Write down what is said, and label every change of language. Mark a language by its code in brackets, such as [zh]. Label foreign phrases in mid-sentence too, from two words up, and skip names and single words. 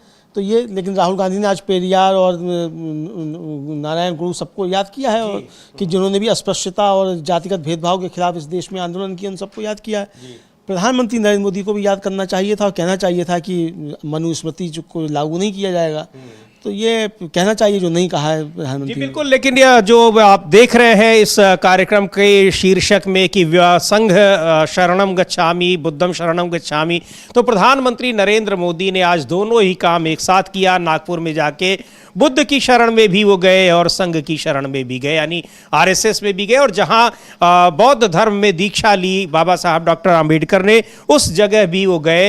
[hi] तो ये, लेकिन राहुल गांधी ने आज पेरियार और नारायण गुरु सबको याद किया है, और कि जिन्होंने भी अस्पृश्यता और जातिगत भेदभाव के खिलाफ इस देश में आंदोलन किया, उन सबको याद किया है। प्रधानमंत्री नरेंद्र मोदी को भी याद करना चाहिए था और कहना चाहिए था कि मनुस्मृति को लागू नहीं किया जाएगा। तो ये कहना चाहिए जो नहीं कहा है प्रधानमंत्री। जी बिल्कुल, लेकिन यह जो आप देख रहे हैं इस कार्यक्रम के शीर्षक में कि [pi] संघ शरणम गच्छामि बुद्धम शरणम गच्छामि, [hi] तो प्रधानमंत्री नरेंद्र मोदी ने आज दोनों ही काम एक साथ किया। नागपुर में जाके बुद्ध की शरण में भी वो गए और संघ की शरण में भी गए, यानी आरएसएस में भी गए। और जहां बौद्ध धर्म में दीक्षा ली बाबा साहब डॉक्टर अंबेडकर ने, उस जगह भी वो गए।